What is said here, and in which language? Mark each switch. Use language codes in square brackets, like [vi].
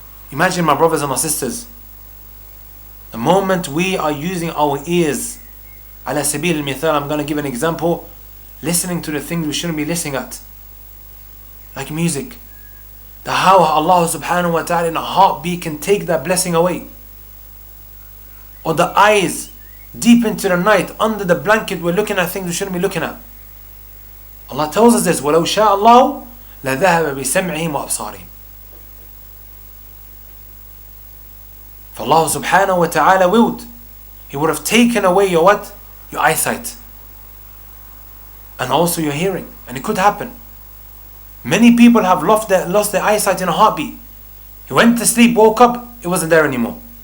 [en] Imagine, my brothers and my sisters, the The moment we are using our ears, [ar] ala sabil al-mithal, [en] I'm going to give an example, listening to the things we shouldn't be listening at, like music. The how Allah subhanahu wa ta'ala in a heartbeat can take that blessing away. Or the eyes, deep into the night, under the blanket, we're looking at things we shouldn't be looking at. Allah tells us this, [ar] وَلَوْ شَاءَ اللَّهُ لَذَهَبَ بِسَمْعِهِمْ وَأَبْصَارِهِمْ. [en] If Allah subhanahu wa ta'ala willed, He would have taken away your what? Your eyesight. And also your hearing. And it could happen. Many people have lost their eyesight in a heartbeat. He went to sleep, woke up, it wasn't there anymore.